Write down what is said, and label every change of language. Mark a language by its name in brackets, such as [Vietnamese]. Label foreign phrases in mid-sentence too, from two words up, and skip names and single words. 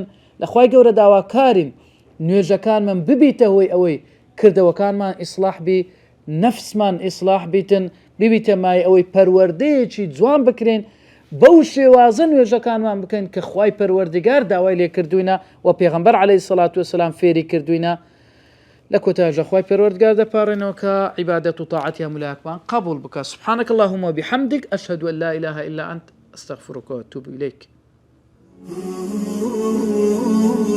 [Central Kurdish] لەخوای گەورە داواکارین نوێژەکانمان ببیتە هۆی ئەوەی کردەوەکانمان ئیسلاح بی، نەفسمان ئیسلاح بیتن، ببیتە مای ئەوەی پەروەردەیەکی جوان بکرێن، بەو شێوازە نوێژەکانمان بکەین کە خوای پەروەردگار داوای لێ کردوینە و پێغەمبەر [Arabic] عەلەیهی سەڵات وەسەلام [Central Kurdish] فێری کردوینە. لە کۆتاییەکە خوای پەروەردگار دەپاڕێنەوە کە عیبادەت و تاعەتی هەموولایەکمان قبول بکە. [Arabic] سبحانك اللهم وبحمدك أشهد أن لا إله إلا أنت أستغفرك وأتوب إليك.